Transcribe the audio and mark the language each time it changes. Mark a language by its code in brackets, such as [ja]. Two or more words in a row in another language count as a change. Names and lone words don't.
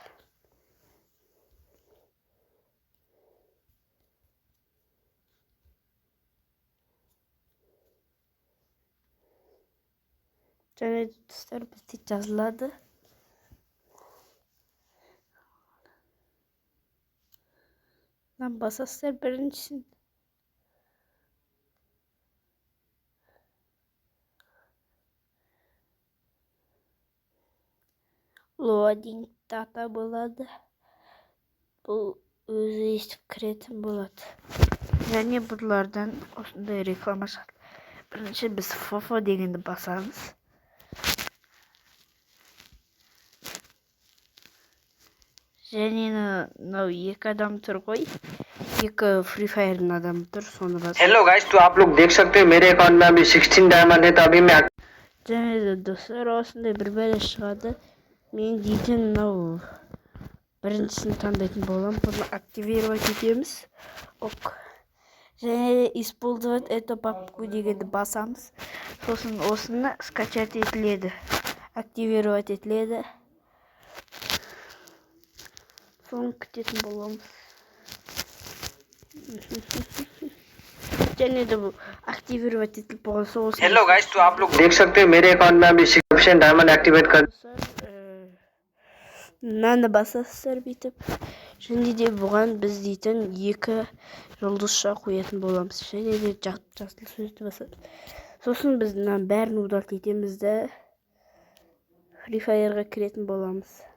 [kk] Және достар бізде жазылады. Мынаны басасыздар біріншісін. [en] Loading data [kk] болады. Бұл өзі естіп кіретін болады. Және бұлардан осындай реклама шығады. Бірінші біз FF дегенді басамыз. Және мынау екі адам тұр ғой. Екі Free Fire'ның адамы тұр, соны басамыз. [en] hello guys, [hi] तो आप लोग देख सकते हैं मेरे अकाउंट में अभी 16 डायमंड है, तो अभी मैं [kk] Және достар осындай бір бәле шығады. Мен дейтін мынау біріншісін таңдайтын боламын. Бұны активировать етеміз. Ок. Және [ru] использовать эту папку [kk] дегенді басамыз. Сосын осыны скачать етіледі. Активировать етіледі. Соны күтетін боламыз. және де бұл активировать етіліп болған соң. [en] hello guys, [hi] तो आप लोग देख सकते हैं मेरे अकाउंट में अभी 6% डायमंड एक्टिवेट कर [kk] мынаны басасыздар бүйтіп. Және де бұған біз дейтін екі жұлдызша қоятын боламыз. Және де жасыл сөзді басамыз. Сосын біз мынаның бәрін удалт етеміз де Free Fire'ға кіретін боламыз.